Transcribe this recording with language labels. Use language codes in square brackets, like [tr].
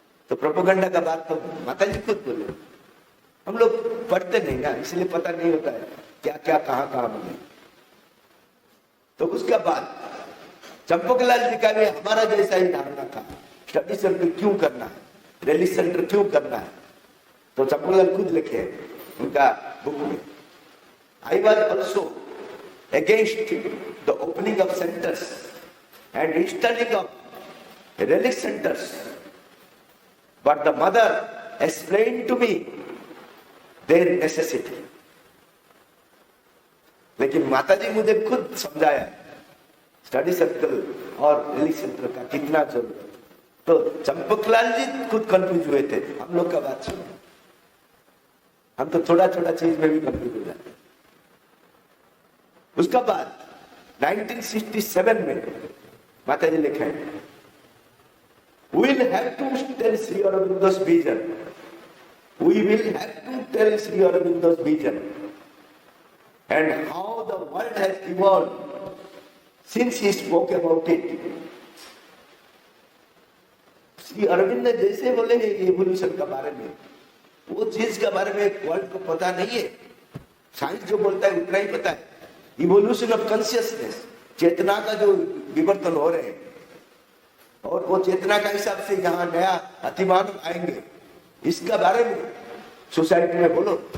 [hi] तो प्रोपेगेंडा का बात तो माता जी खुद बोले, हम लोग पढ़ते नहीं ना इसलिए पता नहीं होता है क्या क्या कहाँ कहाँ बोले। तो उसके बाद चंपकलाल जी का भी हमारा जैसा ही धारणा था, स्टडी सेंटर क्यों करना है, रैली सेंटर क्यों करना है। तो चंपकलाल खुद लिखे उनका बुक में, [en] I was also against the opening of centers and installing of relic centers, but the mother explained to me their necessity। [hi] लेकिन माता जी मुझे खुद समझाया स्टडी सर्कल और रिलीज सेंटर का कितना जरूरत। तो चंपकलाल जी खुद कंफ्यूज हुए थे, हम लोग का बात सुनो, हम तो थोड़ा थोड़ा चीज में भी कंफ्यूज हो जाते। उसका बाद 1967 में माता जी लिखे [en] we will have to tell Sri Aurobindo's vision, we will have to tell Sri Aurobindo's vision and how the world has evolved since he spoke about it। [hi] Shri Arvind ने जैसे बोले हैं इवोल्यूशन के बारे में, वो चीज के बारे में वर्ल्ड को पता नहीं है। साइंस जो बोलता है उतना ही पता है। इवोल्यूशन ऑफ कॉन्शियसनेस, चेतना का जो विवर्तन हो रहे हैं और वो चेतना का हिसाब से यहाँ नया अतिमान आएंगे, इसका बारे में सोसाइटी में बोलो।